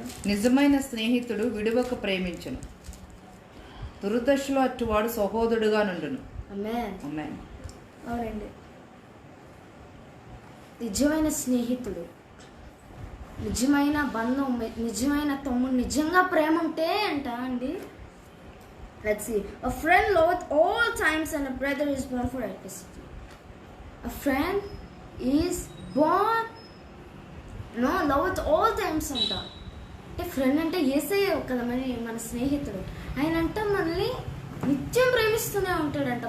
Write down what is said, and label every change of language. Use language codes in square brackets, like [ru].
[te] నిజమైన స్నేహితుడు విడువక ప్రేమించును, దుర్దశలో అట్టువాడు సహోదరుడుగా నుండును. ఆమేన్. ఆమేన్. అవునండి, నిజమైన స్నేహితుడు, నిజమైన బంధం, నిజమైన తమ్ముడు, నిజంగా ప్రేమ ఉంటే అంట అండి. [en] Let's see. A friend loveth all times and a brother is born for adversity. A friend is born, loveth all times [te] అంట. అంటే ఫ్రెండ్ అంటే యేసయ్య కదా మన స్నేహితుడు. ఆయన అంట మనల్ని నిత్యం ప్రేమిస్తూనే ఉంటాడంట.